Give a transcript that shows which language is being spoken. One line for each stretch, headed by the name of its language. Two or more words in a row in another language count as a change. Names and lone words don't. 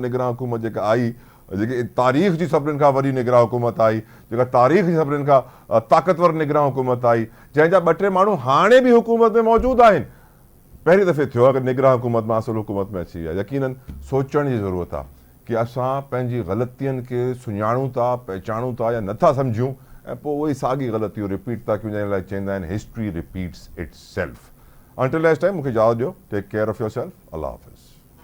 Sindhi: निगरान हुकूमत जेका आई, जेकी तारीख़ जी सभिनीनि खां वॾी निगरान हुकूमत आई, जेका तारीख़ जी सभिनीनि खां ताक़तवर निगरान हुकूमत आई, जंहिंजा 2-3 माण्हू हाणे बि हुकूमत में मौजूदु आहिनि। पहिरीं दफ़े थियो आहे कि निगरान हुकूमत मां असुल हुकूमत में अची विया। यकीनन सोचण जी ज़रूरत आहे कि असां पंहिंजी ग़लतियुनि खे सुञाणूं था, पहचानूं था या नथा सम्झूं ऐं पोइ उहे साॻी ग़लतियूं रिपीट था कयूं, जंहिं लाइ चवंदा आहिनि
English: history repeats its self. until next time
Sindhi: मूंखे इजाज़त ॾियो।
English: take care of your self.
Sindhi: अल्लाह हाफ़िज़।